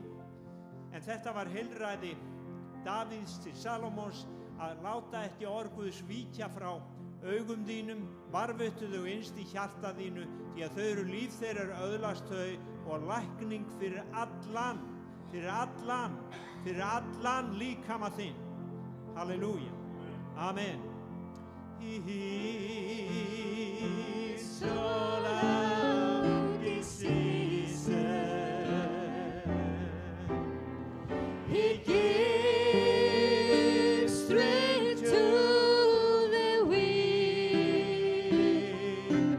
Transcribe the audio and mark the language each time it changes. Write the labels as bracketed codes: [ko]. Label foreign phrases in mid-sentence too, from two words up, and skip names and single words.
[is] En þetta var heilræði Davíðs til Salómons að láta ekki orð Guðs víkja frá augum þínum, varðveittu þau innst í hjarta þínu, því að þau eru líf þeirra, öðlast þau og lækning fyrir allan líkama þinn. [en] Halleluja. Amen. He's all out this season. He gives strength to the weak.